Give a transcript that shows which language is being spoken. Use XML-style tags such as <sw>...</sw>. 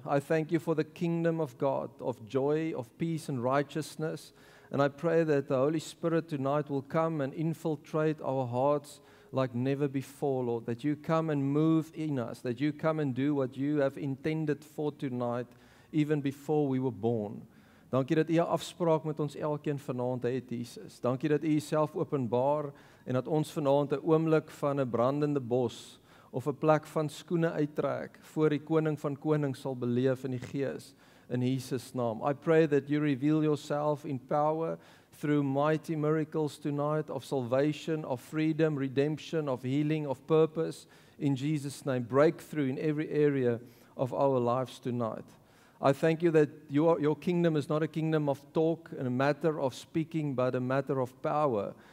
<en>I thank you for the kingdom of God, of joy, of peace and righteousness. And I pray that the Holy Spirit tonight will come and infiltrate our hearts like never before, Lord. That you come and move in us, that you come and do what you have intended for tonight, even before we were born.</en> <af>Dankie dat u 'n afspraak met ons elkeen vanaand het, Jesus. Dankie dat u jouself openbaar en dat ons vanaand 'n oomblik van 'n brandende bos of 'n plek van skoene uittrek voor die koning van konings sal beleef in die gees, in Jesus naam.</af> <en>I pray that you reveal yourself in power through mighty miracles tonight of salvation, of freedom, redemption, of healing, of purpose in Jesus' name. Breakthrough in every area of our lives tonight. I thank you that your kingdom is not a kingdom of talk and a matter of speaking, but a matter of power.</en>